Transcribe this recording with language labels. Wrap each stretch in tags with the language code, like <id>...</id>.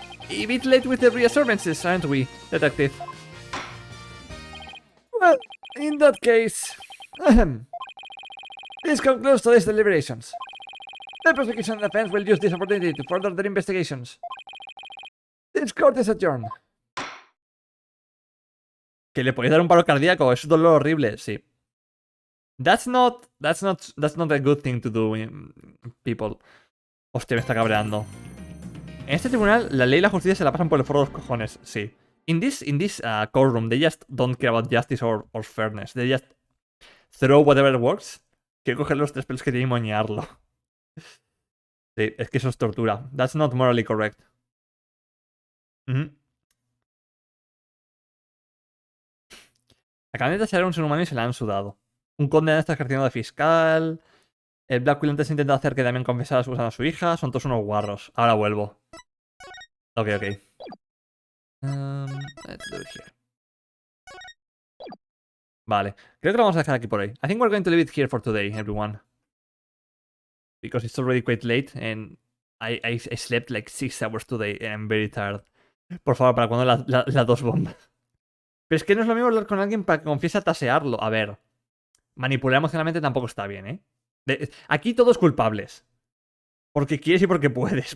<en>A bit late with the reassurances, aren't we, Detective? Well, in that case... This concludes today's deliberations. The prosecution and defense will use this opportunity to further their investigations. This court is adjourned.</en> <es>Que le podéis dar un paro cardíaco, es un dolor horrible, sí.</es> <en>That's not a good thing to do, people.</en> <es>Hostia, me está cabreando. En este tribunal, la ley y la justicia se la pasan por el forro de los cojones, sí.</es> <en>In this courtroom, they just don't care about justice or fairness. They just throw whatever works.</en> <es>Quiero coger los 3 pelos que tiene y moñearlo. Sí, es que eso es tortura.</es> <en>That's not morally correct.</en> <es>Acaban de tasear a un ser humano y se la han sudado. Un condenado está ejerciendo de fiscal. El Blackwell antes ha intentado hacer que Damien confesara usando a su hija. Son todos unos guarros. Ahora vuelvo. Ok.</es> <en>Let's do it here.</en> <es>Vale. Creo que lo vamos a dejar aquí por hoy.</es> <en>I think we're going to leave it here for today, everyone. Because it's already quite late and I slept like 6 hours today and I'm very tired.</en> <es>Por favor, ¿para cuándo las 2 bombas? Pero es que no es lo mismo hablar con alguien para que confiese a tasearlo. A ver, manipular emocionalmente tampoco está bien, ¿eh? Aquí todos culpables. Porque quieres y porque puedes.</es>